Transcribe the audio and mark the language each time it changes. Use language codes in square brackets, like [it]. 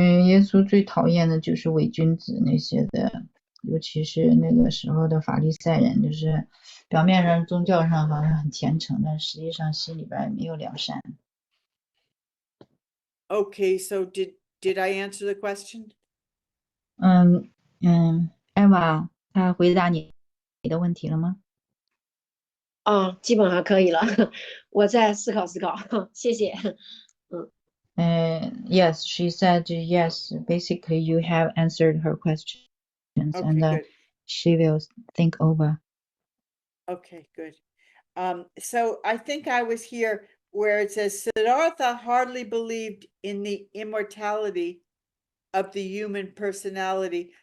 [zh] 耶稣最讨厌的就是伪君子那些的，尤其是那个时候的法利赛人，就是表面上宗教上好像很虔诚，但实际上心里边没有良善。 [en] Okay, so did I answer the question? [zh] Eva 他回答你的问题了吗？基本上可以了，我再思考思考，谢谢。 [en] Yes, she said yes. Basically, you have answered her questions, Okay, and good. she will think over. Okay, good. So I think I was here where it says Siddhartha hardly believed in the immortality of the human personality.